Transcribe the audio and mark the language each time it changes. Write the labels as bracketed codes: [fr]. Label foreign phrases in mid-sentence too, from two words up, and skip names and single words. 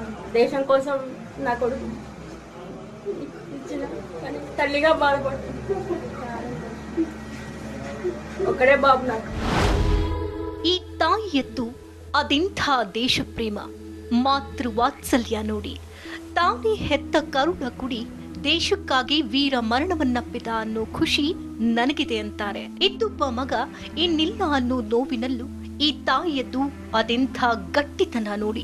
[te] దేశం కోసం నా కొడుకు ఇచ్చిన కానీ తల్లిగా బాధపడుతుంది. ఒక్కడే బాబు నాకు. [kn] ಈ ತಾಯಿಯದ್ದು ಅದೆಂಥ ದೇಶ ಪ್ರೇಮ, ಮಾತೃವಾತ್ಸಲ್ಯ ನೋಡಿ. ತಾನೇ ಹೆತ್ತ ಕರುಣ ಕುಡಿ ದೇಶಕ್ಕಾಗಿ ವೀರ ಮರಣವನ್ನಪ್ಪಿದ ಅನ್ನೋ ಖುಷಿ ನನಗಿದೆ ಅಂತಾರೆ. ಇದ್ದೊಬ್ಬ ಮಗ ಇನ್ನಿಲ್ಲ ಅನ್ನೋ ನೋವಿನಲ್ಲೂ ಈ ತಾಯಿಯದ್ದು ಅದೆಂಥ ಗಟ್ಟಿತನ ನೋಡಿ.